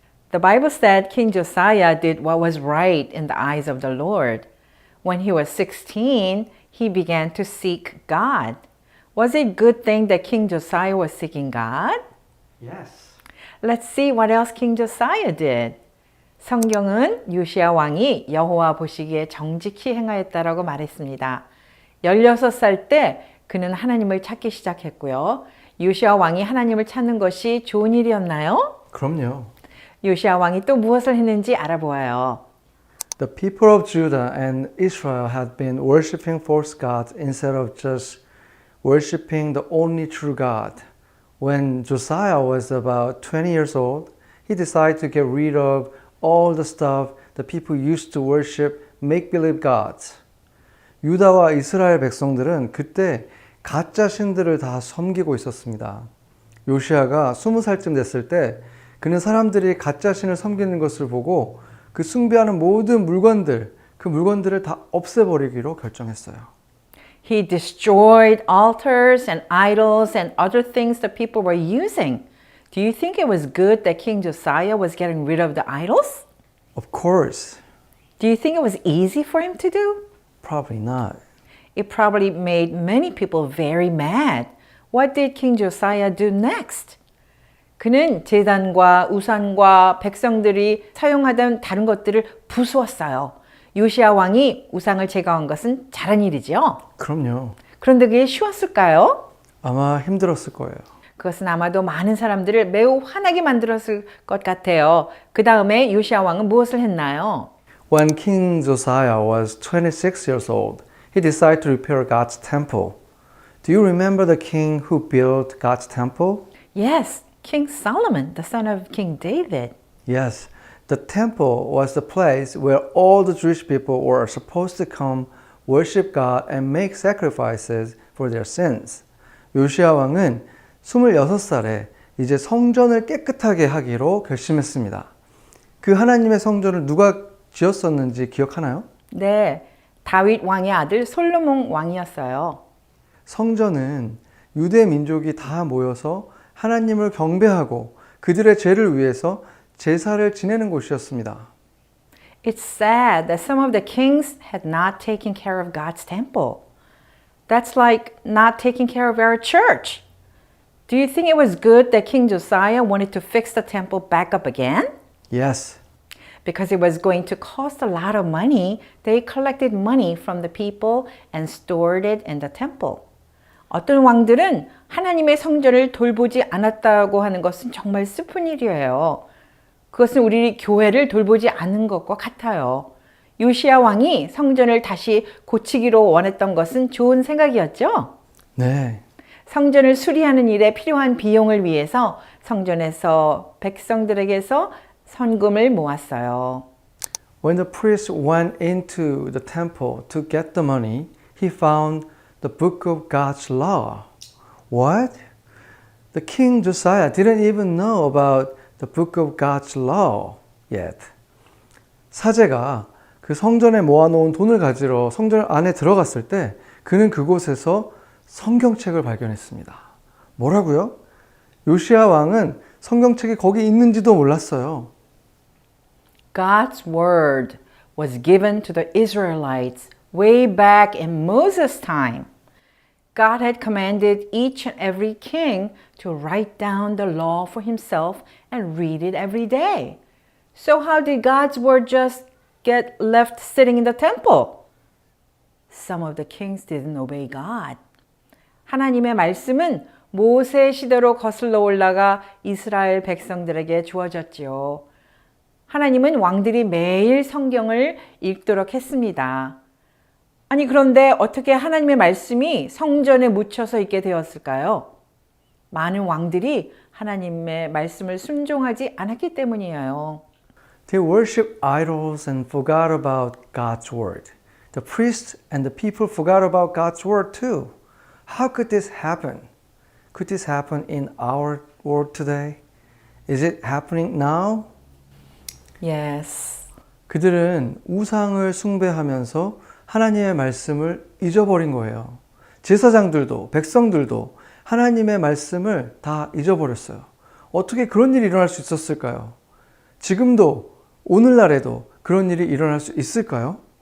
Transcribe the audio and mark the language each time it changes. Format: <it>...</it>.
<en>The Bible said King Josiah did what was right in the eyes of the Lord. When he was 16, he began to seek God. Was it a good thing that King Josiah was seeking God? Yes. Let's see what else King Josiah did.</en> <ko>성경은 요시야 왕이 여호와 보시기에 정직히 행하였다라고 말했습니다. 16살 때 그는 하나님을 찾기 시작했고요. 요시야 왕이 하나님을 찾는 것이 좋은 일이었나요? 그럼요. 요시야 왕이 또 무엇을 했는지 알아보아요.</ko> <en>The people of Judah and Israel had been worshiping false gods instead of just worshiping the only true God. When Josiah was about 20 years old, he decided to get rid of all the stuff the people used to worship make-believe gods.</en> <ko>유다와 이스라엘 백성들은 그때 가짜 신들을 다 섬기고 있었습니다. 요시아가 20살쯤 됐을 때 그는 사람들이 가짜 신을 섬기는 것을 보고 그 숭배하는 모든 물건들, 그 물건들을 다 없애버리기로 결정했어요.</ko> <en>He destroyed altars and idols and other things that people were using. Do you think it was good that King Josiah was getting rid of the idols? Of course. Do you think it was easy for him to do? Probably not. It probably made many people very mad. What did King Josiah do next?</en> <ko>그는 제단과 우상과 백성들이 사용하던 다른 것들을 부수었어요. 요시야 왕이 우상을 제거한 것은 잘한 일이죠. 그럼요. 그런데 그게 쉬웠을까요? 아마 힘들었을 거예요. 그것은 아마도 많은 사람들을 매우 화나게 만들었을 것 같아요. 그 다음에 요시야 왕은 무엇을 했나요?</ko> <en>When King Josiah was 26 years old, he decided to repair God's temple. Do you remember the king who built God's temple? Yes, King Solomon, the son of King David. Yes, the temple was the place where all the Jewish people were supposed to come worship God and make sacrifices for their sins.</en> <ko>요시야 왕은 26살에 이제 성전을 깨끗하게 하기로 결심했습니다. 그 하나님의 성전을 누가 지었었는지 기억하나요? 네, 다윗 왕의 아들 솔로몬 왕이었어요. 성전은 유대 민족이 다 모여서 하나님을 경배하고 그들의 죄를 위해서 제사를 지내는 곳이었습니다.</ko> <en>It's sad that some of the kings had not taken care of God's temple. That's like not taking care of our church. Do you think it was good that King Josiah wanted to fix the temple back up again? Yes. Because it was going to cost a lot of money, they collected money from the people and stored it in the temple.</en> <ko>어떤 왕들은 하나님의 성전을 돌보지 않았다고 하는 것은 정말 슬픈 일이에요. 그것은 우리 교회를 돌보지 않은 것과 같아요. 요시야 왕이 성전을 다시 고치기로 원했던 것은 좋은 생각이었죠. 네. 성전을 수리하는 일에 필요한 비용을 위해서 성전에서 백성들에게서 헌금을 모았어요.</ko> <en>When the priest went into the temple to get the money, he found the book of God's law. What? The king Josiah didn't even know about the book of God's law yet.</en> <ko>사제가 그 성전에 모아놓은 돈을 가지러 성전 안에 들어갔을 때 그는 그곳에서 성경책을 발견했습니다. 뭐라고요? 요시야 왕은 성경책이 거기 있는지도 몰랐어요.</ko> <en>God's word was given to the Israelites way back in Moses' time. God had commanded each and every king to write down the law for himself and read it every day. So how did God's word just get left sitting in the temple? Some of the kings didn't obey God.</en> <ko>하나님의 말씀은 모세 시대로 거슬러 올라가 이스라엘 백성들에게 주어졌지요. 하나님은 왕들이 매일 성경을 읽도록 했습니다. 아니 그런데 어떻게 하나님의 말씀이 성전에 묻혀서 있게 되었을까요? 많은 왕들이 하나님의 말씀을 순종하지 않았기 때문이에요.</ko> <en>They worshiped idols and forgot about God's word. The priests and the people forgot about God's word too. How could this happen? Could this happen in our world today? Is it happening now? Yes.</en> <ko>그들은 우상을 숭배하면서 하나님의 말씀을 잊어버린 거예요. 제사장들도 백성들도 하나님의 말씀을 다 잊어버렸어요. 어떻게 그런 일이 일어날 수 있었을까요? 지금도 오늘날에도 그런 일이 일어날 수 있을까요?</ko>